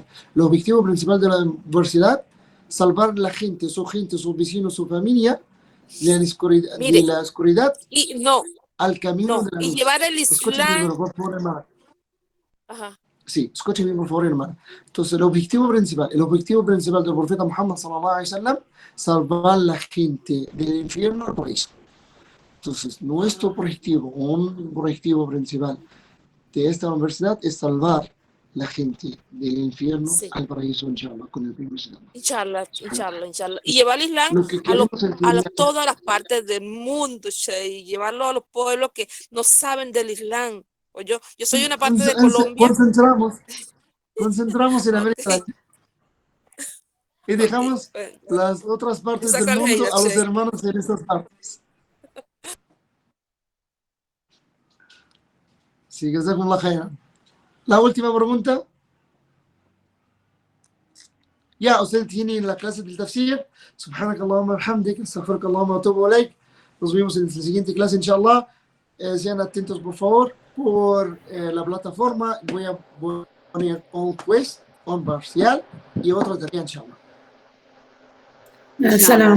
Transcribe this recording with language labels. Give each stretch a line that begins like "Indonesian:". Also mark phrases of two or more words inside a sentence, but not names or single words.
Spanish: El objetivo principal de la universidad, salvar a la gente, sus vecinos, su familia, de Mire, la oscuridad y no, al camino de la y luz. llevar el Escúchame, Islam. por favor, hermana. Ajá. Sí, escúchame, por favor, hermana. Entonces, el objetivo principal del profeta Muhammad
Arabic: صلى الله عليه وسلم,
Spanish: salvar a la gente del infierno al paraíso. Entonces, nuestro objetivo, un objetivo principal de esta universidad es salvar la gente del infierno Sí. al paraíso, inshallah, con el primer Islam. Inshallah. Y llevar el Islam Lo que a queremos enseñar, todas las partes del mundo, Che, y llevarlo a los pueblos que no saben del Islam. O yo soy una parte de Colombia. concentramos en América Ok, Latina y dejamos bueno, las otras partes del sácale mundo ella, a los Che. hermanos en estas partes. Sí,
Arabic: جزاكم الله خيرا.
Spanish: La última pregunta. Ya, ustedes tienen la clase del tafsir.
Arabic: سبحانك اللهم وبحمدك أستغفرك اللهم وأتوب إليك.
Spanish: Nos vemos en la siguiente clase, inshallah. Sean atentos, por favor, por la plataforma. Voy a poner un quiz, un parcial y otra tarea, inshallah. Salam.